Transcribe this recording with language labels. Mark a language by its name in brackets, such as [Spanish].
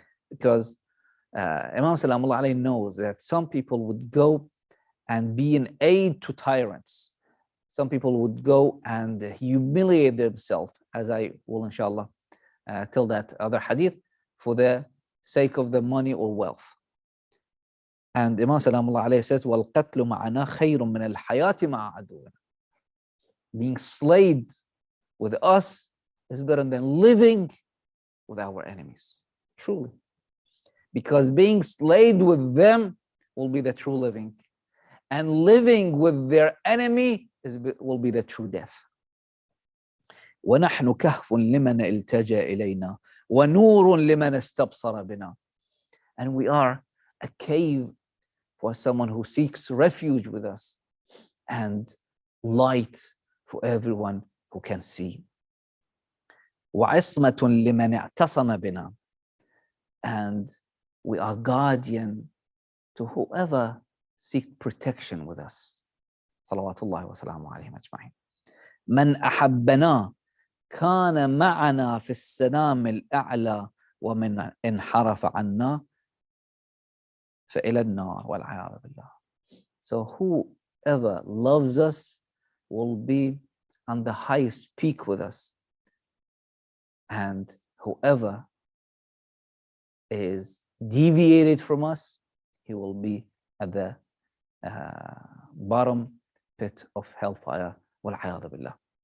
[English] Because Imam Salamullah alayhi knows that some people would go and be an aid to tyrants. Some people would go and humiliate themselves, as I will inshallah tell that other hadith, for the sake of the money or wealth. And Imam Salamullah alayhi says, [Arabic] وَالْقَتْلُ مَعَنَا خَيْرٌ مِنَ الْحَيَاةِ مَعَ عَدُوِّنَا. [English] Being slayed with us is better than living with our enemies. Truly. Because being slayed with them will be the true living. And living with their enemy will be the true death. [Arabic] وَنَحْنُ كَهْفٌ لِمَنْ الْتَجَى إِلَيْنَا وَنُورٌ لِمَنْ اسْتَبْصَرَ بِنَا. [English] And we are a cave for someone who seeks refuge with us, and light for everyone who can see. [Arabic] وَعِصْمَةٌ لِمَنْ اعْتَصَمَ بِنَا. [English] And we are guardian to whoever seeks protection with us. [Arabic] Salawatullahi wa salamu alayhi ajma'in. من أحبنا كان معنا في السلام الأعلى ومن انحرف عنا فإلى النار والعياذ بالله. [English] So whoever loves us will be on the highest peak with us, and whoever is deviated from us, he will be at the bottom pit of hellfire. [Arabic] Wal-'iyadhu billah.